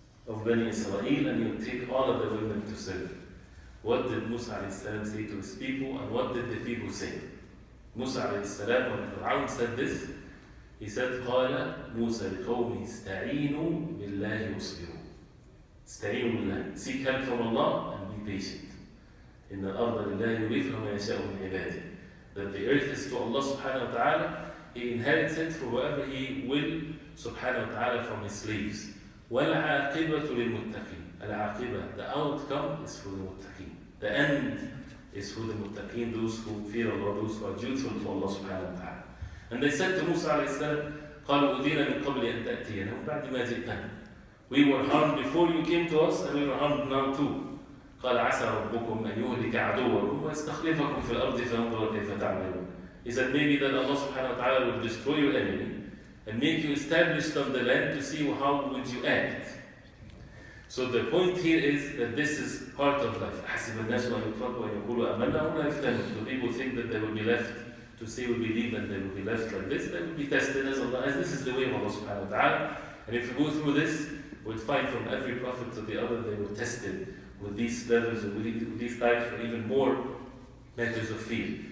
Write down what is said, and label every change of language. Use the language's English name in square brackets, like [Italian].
[English] of Bani Israel, and you take all of the women to serve. What did Musa alayhi salam say to his people, and what did the people say? Musa alayhi salam, when Fir'aun said this, he said, [Arabic] قال موسى لقومه استعينوا بالله واصبروا. استعينوا بالله. [English] Seek help from Allah and be patient. [Arabic] إن الأرض لله يورثها من يشاء من عباده. [English] That the earth is to Allah subhanahu wa ta'ala. He inherits it for whoever He will subhanahu wa ta'ala from His slaves. [Arabic] وَالْعَاقِبَةُ لِلْمُتَّقِينَ. [English] Al-'aqiba, the outcome is for the muttaqeen. The end is for the muttaqeen, those who fear Allah, those who are dutiful to Allah subhanahu wa ta'ala. And they said to Musa alayhi salam, [Arabic] قَالُوا أُذِينَ مِنْ قَبْلِ أَنْ تَأْتِيَنَا وَبَعْدِ مَا جِئْتَنَا. [English] We were harmed before you came to us, and we were harmed now too. [Arabic] قال عسى ربكم أن يهلك عدوكم ويستخلفكم في الأرض فينظر كيف تعملون. [English] He said maybe that Allah subhanahu wa ta'ala will destroy your enemy and make you established on the land to see how would you act. So the point here is that this is part of life. [Arabic] حسب الناس أن يتركوا أن يقولوا آمنا وهم لا يفتنون. [English] So people think that they will be left to say we believe and they will be left like this. They will be tested as Allah, as this is the way of Allah subhanahu wa ta'ala. And if you go through this, we'll find from every prophet to the other, they were tested with these levels, with these types, or even more matters of fear.